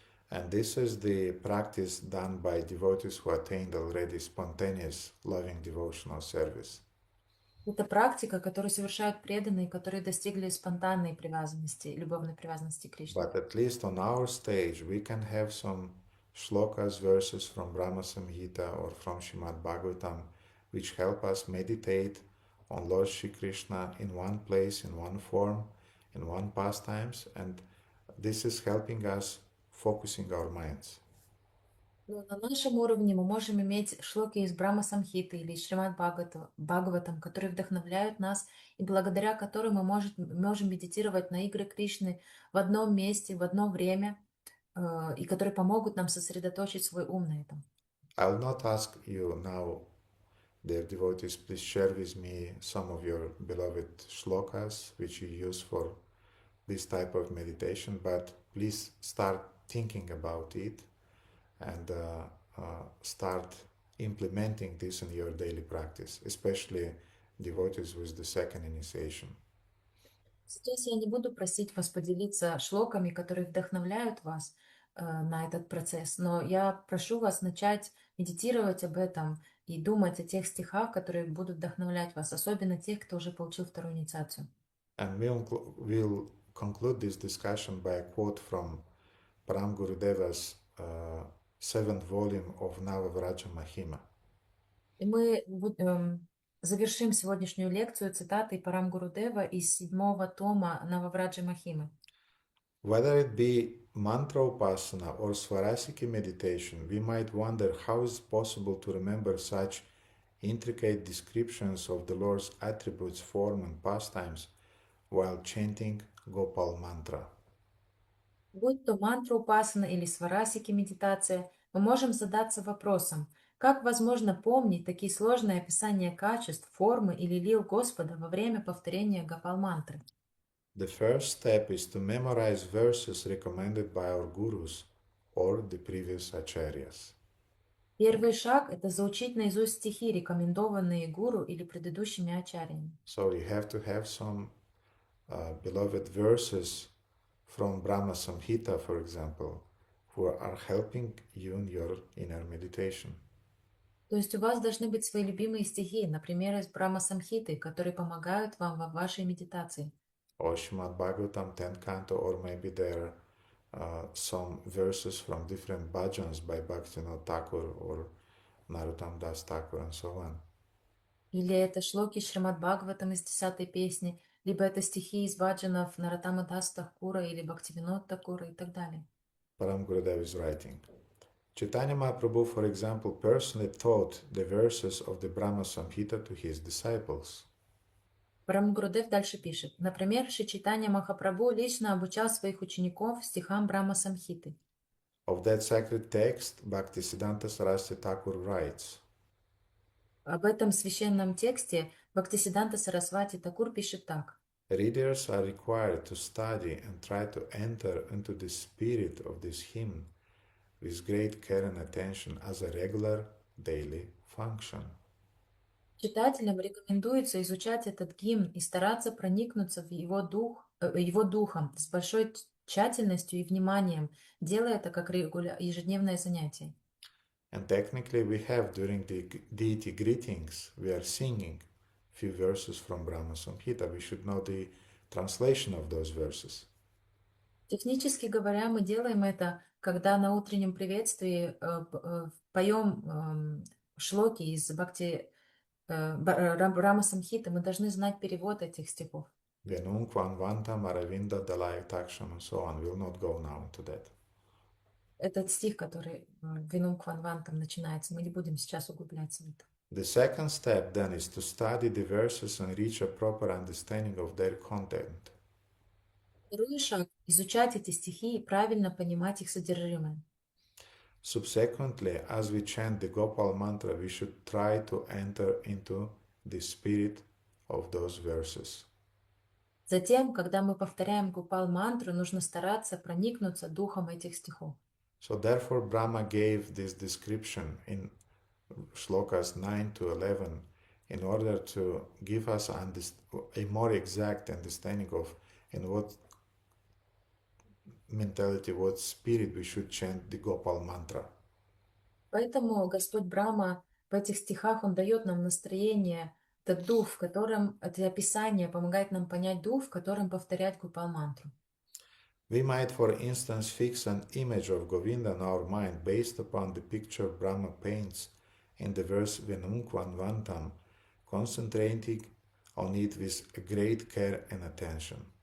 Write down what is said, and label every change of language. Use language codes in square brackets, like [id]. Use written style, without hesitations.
[en] And this is the practice done by devotees who attained already spontaneous loving devotional service. [ru] Это практика, которую совершают преданные, которые достигли спонтанной привязанности, любовной привязанности к Кришне. [en] But at least on our stage, we can have some shlokas, verses from Brahma Samhita or from Srimad Bhagavatam, which help us meditate on Lord Shri Krishna in one place, in one form, in one pastimes, and this is helping us focusing our minds. [ru] Но на нашем уровне мы можем иметь шлоки из Брахма Самхиты или Шримад Бхагаватам, которые вдохновляют нас и благодаря которым мы можем медитировать на игры Кришны в одном месте, в одно время, и которые помогут нам сосредоточить свой ум на этом. [en] I'll not ask you now Dear devotees, please share with me some of your beloved shlokas which you use for this type of meditation, but please start thinking about it and start implementing this in your daily practice, especially devotees with the second initiation. [ru] Сейчас я не буду просить вас поделиться шлоками, которые вдохновляют вас на этот процесс, но я прошу вас начать медитировать об этом и думать о тех стихах, которые будут вдохновлять вас, особенно тех, кто уже получил вторую инициацию. [en] And we'll conclude this discussion by a quote from Param Gurudeva's seventh volume of Navavraja Mahima. [ru] И мы завершим сегодняшнюю лекцию цитатой Парам Гурудева из 7-го тома Нававраджи Махимы. [en] Whether it be mantra upasana or svarasiki meditation, we might wonder how is it possible to remember such intricate descriptions of the Lord's attributes, form, and pastimes while chanting Gopal mantra. [ru] Будь то мантра упасана или сварасики медитация, мы можем задаться вопросом, как возможно помнить такие сложные описания качеств, формы или лил Господа во время повторения Гопал-мантры? [en] The first step is to memorize verses recommended by our gurus or the previous acharyas. [ru] Первый шаг – это заучить наизусть стихи, рекомендованные гуру или предыдущими ачарьями. [en] So you have to have some beloved verses from Brahma Samhita, for example, who are helping you in your inner meditation. [ru] То есть у вас должны быть свои любимые стихи, например, из Брахма Самхиты, которые помогают вам во вашей медитации. [en] Or Srimad Bhagavatam 10th canto, or maybe there are some verses from different bhajans by Bhaktivinoda Thakur or Narottam Das Thakur and so on. [ru] Или это шлоки Шримад Бхагаватам из 10-й песни, либо это стихи из баджанов Нароттама Дас Такура или Бхактивинод Такура и так далее. [en] Param Gurudev is writing. Chaitanya Mahaprabhu, for example, personally taught the verses of the Brahma Samhita to his disciples. [ru] Парам Гурудев дальше пишет. Например, Шри Чайтанья Махапрабху лично обучал своих учеников стихам Брахма Самхиты. [en] Of that sacred text, Bhaktisiddhanta Saraswati Thakur writes, [ru] Об этом священном тексте Бхактисиддханта Сарасвати Такур пишет так. [en] Readers are required to study and try to enter into the spirit of this hymn with great care and attention as a regular daily function. [ru] Читателям рекомендуется изучать этот гимн и стараться проникнуться в его духом с большой тщательностью и вниманием, делая это как ежедневное занятие. [en] And technically we have during the deity greetings, we are singing few verses from Brahma Samhita. We should know the translation of those verses. [ru] Технически говоря, мы делаем это, когда на утреннем приветствии поем шлоки из Брахма Самхиты, мы должны знать перевод этих стихов. [sa] Venum Kvan Vantam Aravinda Dalai Taksham [en] and so on. We'll not go now into that. [ru] Этот стих, который Винум Кванвантом начинается, мы не будем сейчас углубляться в это. [en] The second step then is to study the verses and reach a proper understanding of their content. [ru] Второй шаг – изучать эти стихи и правильно понимать их содержимое. [en] Subsequently, as we chant the Gopal mantra, we should try to enter into the spirit of those verses. [ru] Затем, когда мы повторяем Гопал-мантру, нужно стараться проникнуться духом этих стихов. [en] So therefore Brahma gave this description in shlokas 9 to 11 in order to give us a more exact understanding of in what mentality, what spirit we should chant the Gopal mantra. [ru] Поэтому Господь Брахма в этих стихах, Он дает нам настроение, этот дух, в котором, это описание помогает нам понять дух, в котором повторять Гопал-мантру. [en] We might, for instance, fix an image of Govinda in our mind based upon the picture Brahma paints in the verse Venum Kvan Vantam, concentrating on it with great care and attention.